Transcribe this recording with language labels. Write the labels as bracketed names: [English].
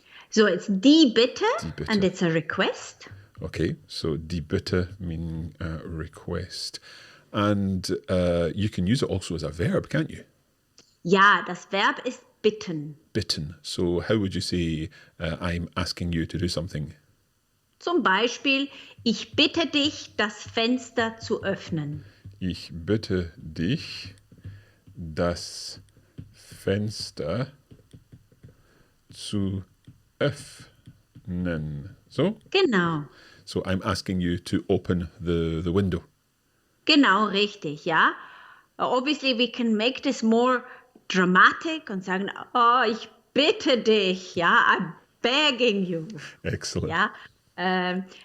[English] So it's die bitte, and it's a request. Okay, so die bitte meaning request. And you can use it also as a verb, can't you? [German] Ja, das Verb ist bitten. Bitten. [English] So how would you say I'm asking you to do something? [German] Zum Beispiel, ich bitte dich, das Fenster zu öffnen. Ich bitte dich, das Fenster zu öffnen. [English] So? [German] Genau. [English] So I'm asking you to open the window. [German] Genau, richtig, ja. [English] Obviously, we can make this more dramatic [German] und sagen, oh, ich bitte dich, ja, [English] I'm begging you. Excellent. Yeah.